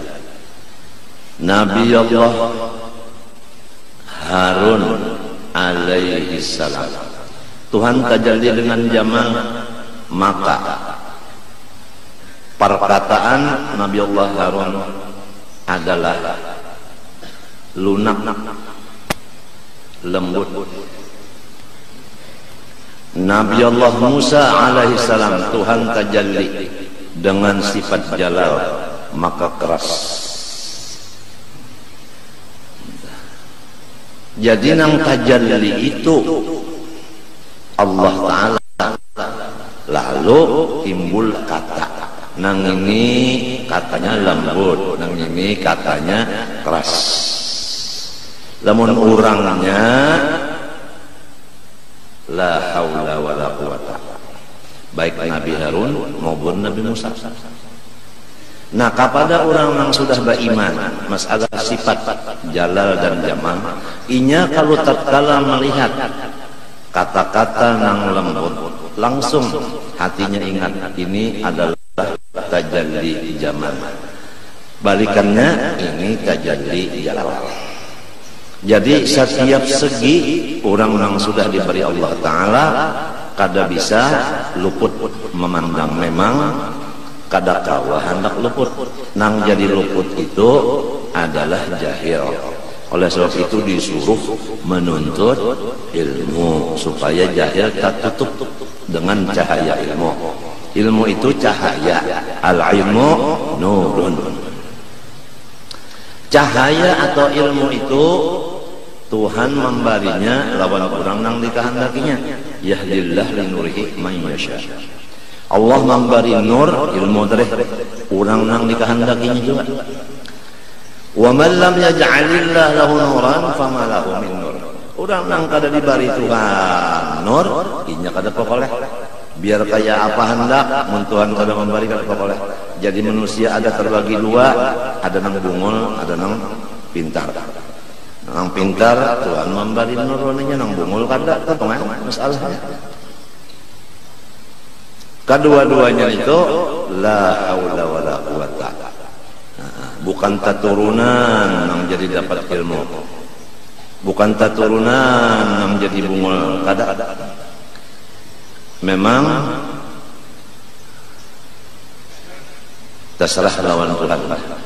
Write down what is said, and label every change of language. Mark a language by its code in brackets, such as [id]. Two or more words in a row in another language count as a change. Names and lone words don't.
[bjn] Nabi Allah Harun [ar] عليه السلام, [bjn] Tuhan tajalli dengan jamal, maka perkataan Nabi Allah Harun adalah lunak, lembut. Nabi Allah Musa [ar] عليه السلام, [bjn] Tuhan tajalli dengan sifat jalal, maka keras. Jadi nang tajalli itu Allah Ta'ala, lalu timbul kata, nang ini katanya lembut, nang ini katanya keras. Lamun urangnya [ar] لا حول ولا قوة, [bjn] baik Nabi Harun maupun Nabi Musa. Nah, kepada orang yang sudah beriman masalah sifat jalal dan jamal, inya kalau tatkala melihat kata-kata nang lembut, langsung hatinya ingat ini adalah tajalli jamal, balikannya ini tajalli jalal. Jadi setiap segi orang yang sudah diberi Allah Ta'ala kada bisa luput memandang. Memang kada kawa hendak luput, nang jadi luput itu adalah jahil. Oleh sebab itu disuruh menuntut ilmu supaya jahil tak tutup dengan cahaya ilmu. Ilmu itu cahaya, [ar] العلم نور. [bjn] Cahaya atau ilmu itu Tuhan memberinya lawan orang nang dikehendakinya. [ar] يهدي الله لنوره من يشاء. [bjn] Allah memberi nur ilmu dari orang nang dikehendakinya juga. [ar] ومن لم يجعل الله له نورا فما له من نور. [bjn] Orang nang kada diberi Tuhan nur, inya kada pokoleh. Biar kaya apa hendak, mun Tuhan kada memberi kada pokoleh. Jadi manusia ada terbagi 2, ada nang bungul, ada nang pintar. Nang pintar Tuhan memberi nuruninya, nang bungul kada kepengen masalahnya. Kedua-duanya itu [ar] لا حول ولا قوة. [bjn] Bukan taturunan nang jadi dapat ilmu, bukan taturunan nang jadi bungul kada. Memang terserah lawan Tuhan lah.